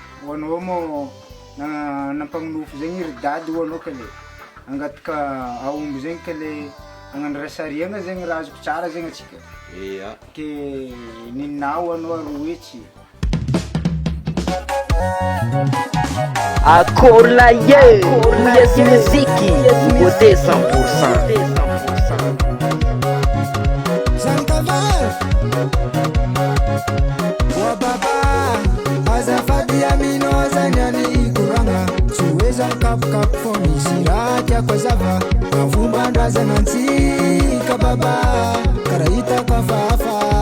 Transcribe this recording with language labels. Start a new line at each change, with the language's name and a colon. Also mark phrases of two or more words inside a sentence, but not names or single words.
Malagasy: Ho anao moa, na-, nampagnonofo zegny ry dady ho anao ka le. Angataka aomby zegny ka le hagnano rasariana zegny raha azoko tsara zegny atsika. Ia. Ke ninao anao aro hetsy. Akory la ye, Mouyaty Musique,
French: beauté cent pour cent.
Malagasy: Zany tava. Wa baba, azafady aminao zany any korana. Tsy hoe zany kapokapo fô misy raha tiako hazava. Na fomban-drazana antsika baba, karaha hitako hafahafa.